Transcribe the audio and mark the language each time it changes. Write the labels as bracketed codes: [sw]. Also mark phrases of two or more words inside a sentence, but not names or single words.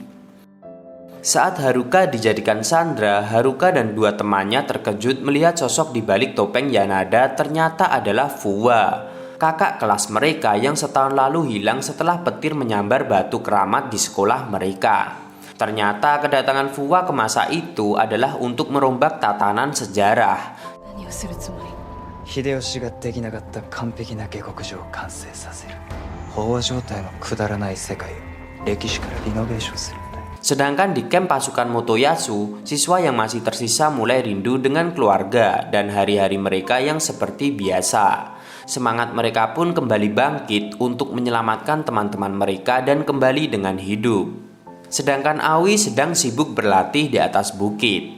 [id] Saat Haruka dijadikan sandra, Haruka dan dua temannya terkejut melihat sosok di balik topeng Yanada ternyata adalah Fuwa, kakak kelas mereka yang setahun lalu hilang setelah petir menyambar batu keramat di sekolah mereka. Ternyata kedatangan Fuwa ke masa itu adalah untuk merombak tatanan sejarah. [ja] 秀吉ができなかった完璧な下克上を完成させる。飽和状態のくだらない世界を歴史からリノベーションするんだ。 [id] Sedangkan di camp pasukan Motoyasu, siswa yang masih tersisa mulai rindu dengan keluarga dan hari-hari mereka yang seperti biasa. Semangat mereka pun kembali bangkit untuk menyelamatkan teman-teman mereka dan kembali dengan hidup. Sedangkan Aoi sedang sibuk berlatih di atas bukit.